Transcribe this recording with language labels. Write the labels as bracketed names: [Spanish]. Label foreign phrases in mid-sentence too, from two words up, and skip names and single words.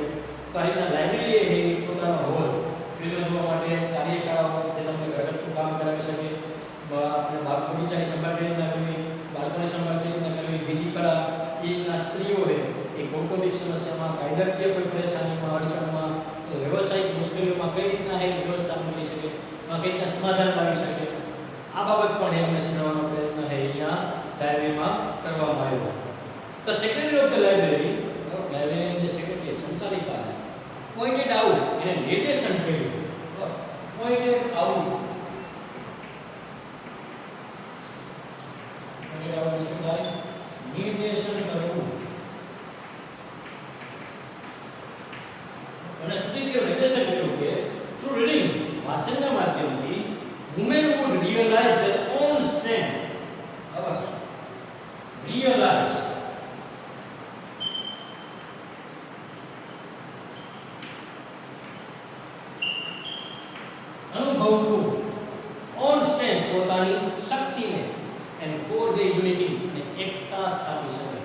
[Gujarati] તો આ રીતના લાઇબ્રેરી એ પોતાનો રોલ ફિલ્મ જોવા માટે કાર્યશાળાઓ જે તમને ઘરગથ્થુ કામ કરાવી શકે, આપણે બાગ બગીચાની સંભાળ કેવી રીતના કરવી, બાળકોની સંભાળ કેવી રીતના કરવી, બીજી કળા એના સ્ત્રીઓ છે એ કૌટુંબિક સમસ્યામાં, કાયદાકીય કોઈ પરેશાનીમાં, અડચણમાં, વ્યવસાયિક મુશ્કેલીઓમાં કઈ રીતના એ વ્યવસ્થાપન કરી શકે, કઈ રીતના સમાધાન લાવી શકે, આ બાબત પણ એમને સમજાવવાનો પ્રયત્ન અહીંયા ડાયરીમાં કરવામાં આવ્યો. [English] The secretary of the library, [Gujarati] લાઇબ્રેરીની જે સેક્રેટરી સંચાલિકા [English] pointed out, [Gujarati] એને નિર્દેશન કર્યું. [English] pointed out [Gujarati] શું થાય? નિર્દેશન કરવું. અને સુધી નિર્દેશન કર્યું કે [English] through reading, [Gujarati] વાંચનના માધ્યમથી [English] women would realize their own strength. [Gujarati] Realize અનુભવવું, [English] own strength [Gujarati] પોતાની શક્તિને, [English] and forge a unity [Gujarati] અને એકતા સ્થાપી શકે.